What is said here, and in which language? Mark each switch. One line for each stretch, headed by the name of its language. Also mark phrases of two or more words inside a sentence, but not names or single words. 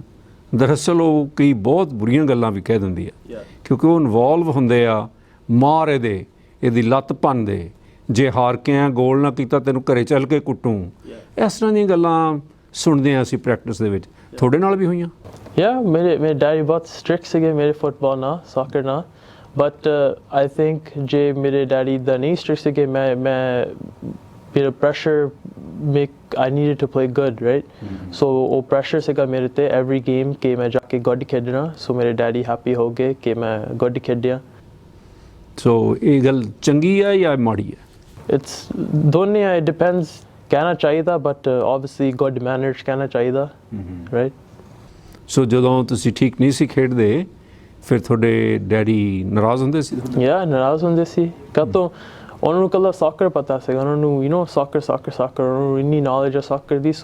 Punjabi: ਦਰਅਸਲ ਉਹ ਕਈ ਬਹੁਤ ਬੁਰੀਆਂ ਗੱਲਾਂ ਵੀ ਕਹਿ ਦਿੰਦੀ ਆ ਕਿਉਂਕਿ ਉਹ ਇਨਵੋਲਵ ਹੁੰਦੇ ਆ ਮਾਰ ਇਹਦੀ ਲੱਤ ਭੰਨਦੇ ਜੇ ਹਾਰ ਕੇ ਆ ਗੋਲ ਨਾ ਕੀਤਾ ਤੈਨੂੰ ਘਰੇ ਚੱਲ ਕੇ ਕੁੱਟੂ ਇਸ ਤਰ੍ਹਾਂ ਦੀਆਂ ਗੱਲਾਂ ਸੁਣਦੇ ਹਾਂ ਅਸੀਂ ਪ੍ਰੈਕਟਿਸ ਦੇ ਵਿੱਚ। ਤੁਹਾਡੇ ਨਾਲ ਵੀ ਹੋਈਆਂ? ਯਾ ਮੇਰੇ ਡੈਡੀ ਬਹੁਤ ਸਟ੍ਰਿਕਟ ਸੀਗੇ ਮੇਰੇ ਫੁੱਟਬਾਲ ਨਾਲ ਸੌਕਰ ਨਾਲ
English: but I think
Punjabi: ਜੇ ਮੇਰੇ ਡੈਡੀ ਦਾ ਨਹੀਂ ਸਟ੍ਰਿਕਟ ਸੀਗੇ ਮੈਂ ਮੇਰਾ ਪ੍ਰੈਸ਼ਰ
English: I needed to play good right so
Punjabi: ਉਹ ਪ੍ਰੈਸ਼ਰ ਸੀਗਾ ਮੇਰੇ ਤੇ
English: every game
Punjabi: ਕਿ ਮੈਂ ਜਾ ਕੇ ਗੁੱਡ ਖੇਡਣਾ ਸੋ ਮੇਰੇ ਡੈਡੀ ਹੈਪੀ ਹੋ ਗਏ ਕਿ ਮੈਂ ਗੁੱਡ ਖੇਡਿਆ। ਸੋ ਇਹ ਗੱਲ ਚੰਗੀ ਆ ਜਾਂ ਮਾੜੀ ਆ? It's ਦੋਨੇ ਆ,
English: it depends।
Punjabi: ਕਹਿਣਾ ਚਾਹੀਦਾ ਬਟ
English: obviously good manners
Punjabi: ਕਹਿਣਾ ਚਾਹੀਦਾ right। ਸੋ ਜਦੋਂ ਤੁਸੀਂ ਠੀਕ ਨਹੀਂ ਸੀ ਖੇਡਦੇ ਫਿਰ ਤੁਹਾਡੇ ਡੈਡੀ ਨਾਰਾਜ਼ ਹੁੰਦੇ ਸੀ? ਯਾ ਨਾਰਾਜ਼ ਹੁੰਦੇ ਸੀ ਕਦੋਂ ਉਹਨਾਂ ਨੂੰ ਇਕੱਲਾ ਸੌਕਰ ਪਤਾ ਸੀਗਾ ਉਹਨਾਂ ਨੂੰ ਸੌਕਰ ਉਹਨਾਂ ਨੂੰ ਇੰਨੀ ਨੌਲੇਜ ਆ ਸੌਕਰ ਦੀ।